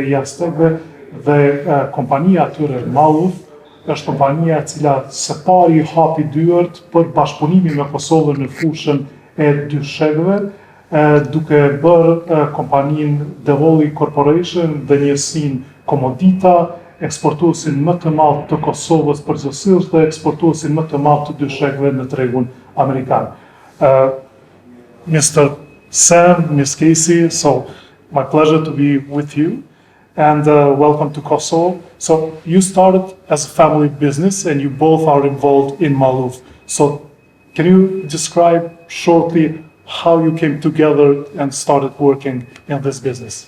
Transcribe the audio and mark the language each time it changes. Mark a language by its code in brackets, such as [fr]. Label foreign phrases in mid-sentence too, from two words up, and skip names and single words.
[sq] e jashtëve, dhe kompania atyre Malouf është kompania e cila së pari hapi dyert për bashkëpunimin me Kosovën në fushën e dyshekëve, duke bërë kompaninë Devolli Corporation dhe njësinë Komodita, eksportuesin më të madh të Kosovës përgjithsisht dhe eksportuesin më të madh të dyshekëve në tregun amerikan. [en] Mr. Sam, Ms. Casey, so my pleasure to be with you and welcome to Kosovo. So you started as a family business and you both are involved in Malouf. So can you describe shortly how you came together and started working in this business?